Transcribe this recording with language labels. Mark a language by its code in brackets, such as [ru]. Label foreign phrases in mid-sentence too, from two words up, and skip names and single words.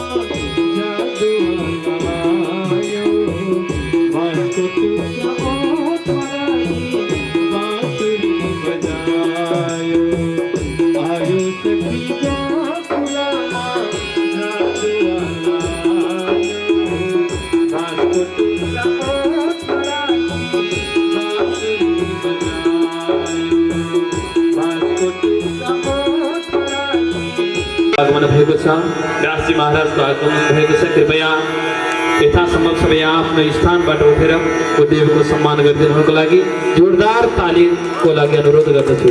[ne] जादू आयो वासुदेव ओठराई बांसुरी बजायो आयो सखी गोकुलमा जादू आयो वासुदेव ओठराई बांसुरी आगमन भएको छ। व्यासजी महाराजको आगमन भएको छ। कृपया यथासम्भव सबै आफ्नो स्थानबाट उठेर देवको सम्मान गरिदिनुको लागि जोरदार तालीको लागि अनुरोध गर्दछु।